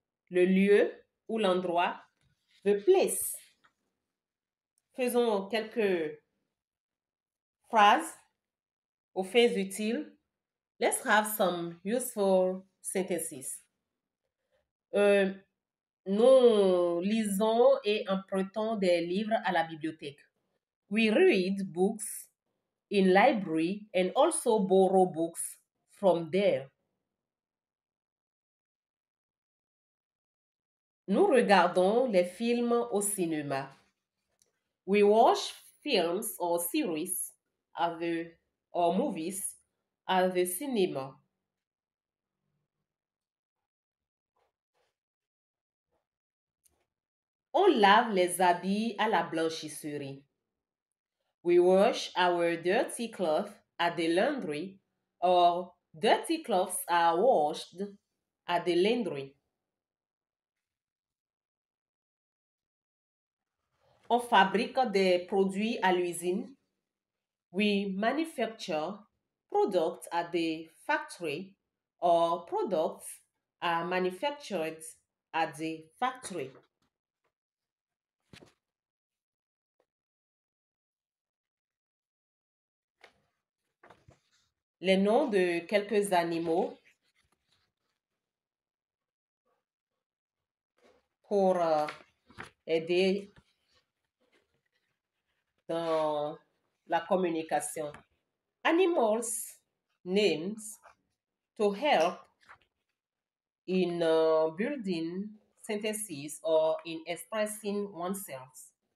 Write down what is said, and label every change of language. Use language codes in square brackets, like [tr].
[fr] Le lieu ou l'endroit, [en] the place. [fr] Faisons quelques phrases aux fins utiles. [en] Let's have some useful sentences. [fr] Nous lisons et empruntons des livres à la bibliothèque. [en] We read books in library and also borrow books from there. [fr] Nous regardons les films au cinéma. [en] We watch films or series or movies at the cinema. [fr] On lave les habits à la blanchisserie. [en] We wash our dirty clothes at the laundry or dirty clothes are washed at the laundry. [fr] On fabrique des produits à l'usine. [en] We manufacture products at the factory or products are manufactured at the factory. [fr] Les noms de quelques animaux pour aider dans la communication. [en] Animals names to help in building sentences or in expressing oneself.